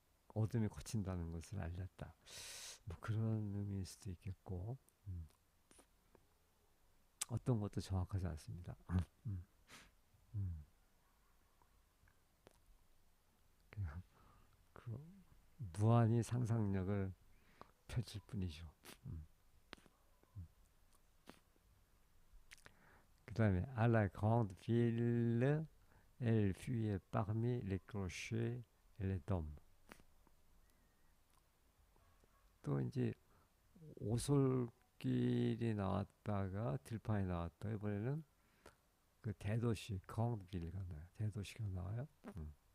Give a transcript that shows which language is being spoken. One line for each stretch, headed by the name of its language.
Korean: 어둠이 걷힌다는 것을 알렸다. 뭐 그런 의미일 수도 있겠고 음, 어떤 것도 정확하지 않습니다. 음, 음. 그냥 그 무한히 상상력을 펼칠 뿐이죠. 음. 그 다음에
French: à la grande ville elle fuyait parmi les clochers et les dômes.
Korean: 또 이제 오솔길이 나왔다가 들판이 나왔다 이번에는 그 대도시 grande ville 나와요. 대도시가 나와요. 음.